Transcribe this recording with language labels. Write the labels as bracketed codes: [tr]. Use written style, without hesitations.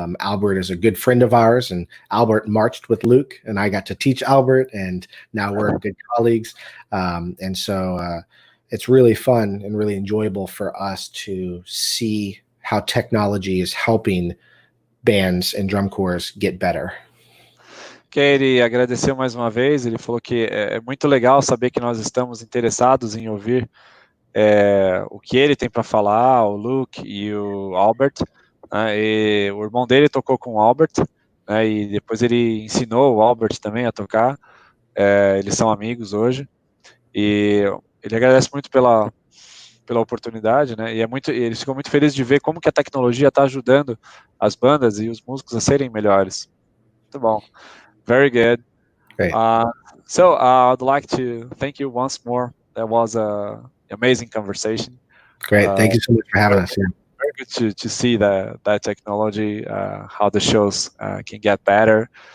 [en] Albert is a good friend of ours, and Albert marched with Luke, and I got to teach Albert, and now we're good colleagues. And so it's really fun and really enjoyable for us to see how technology is helping bands and drum corps get better. [pt] Ele agradeceu mais uma vez, ele falou que é muito legal saber que nós estamos interessados em ouvir o que ele tem para falar, o Luke e o Albert, né, e o irmão dele tocou com o Albert, né, e depois ele ensinou o Albert também a tocar, eles são amigos hoje, e ele agradece muito pela oportunidade, né, e ele ficou muito feliz de ver como que a tecnologia está ajudando as bandas e os músicos a serem melhores. Muito bom. [en] Very good. Great. So I'd like to thank you once more. That was an amazing conversation. Great. Thank you so much for having us here. Very good to see that technology, how the shows can get better.